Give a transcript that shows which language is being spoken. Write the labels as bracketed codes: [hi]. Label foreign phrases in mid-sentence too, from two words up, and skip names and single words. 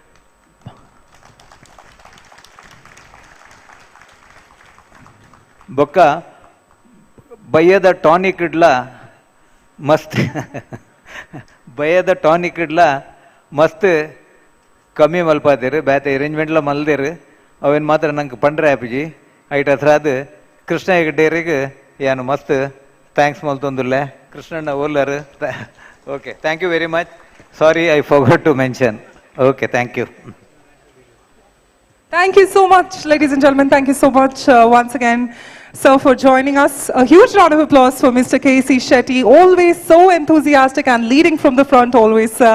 [tcy] ಬೊಕ್ಕ ಬಯ್ಯದ ಟಾನಿಕ್ ಇಡ್ಲ ಮಸ್ತ್ ಬಯ್ಯದ ಟಾನಿಕ್ ಇಡ್ಲ ಮಸ್ತ್ ಕಮ್ಮಿ ಮಲ್ಪಾದೇರು ಬ್ಯಾತೆ ಅರೇಂಜ್ಮೆಂಟ್ಲ ಮಲ್ದೇರು ಅವೇನು ಮಾತ್ರ ನಂಗೆ ಪಂಡ್ರೆ ಆಪಿಜಿ ಐಟ್ ಹತ್ರಾದ ಕೃಷ್ಣ ಹೆಗಡ್ಡೇರಿಗೆ ಏನು ಮಸ್ತ್ ಥ್ಯಾಂಕ್ಸ್ ಮಲ್ತೊಂದುಲ್ಲೆ ಕೃಷ್ಣಣ್ಣ ಓಲ್ಲರು [en] okay thank you very much sorry I forgot to mention okay thank you Thank you so much, ladies and gentlemen. Thank you so much once again, sir, for joining us. A huge round of applause for Mr. K.C. Shetty, always so enthusiastic and leading from the front always, sir.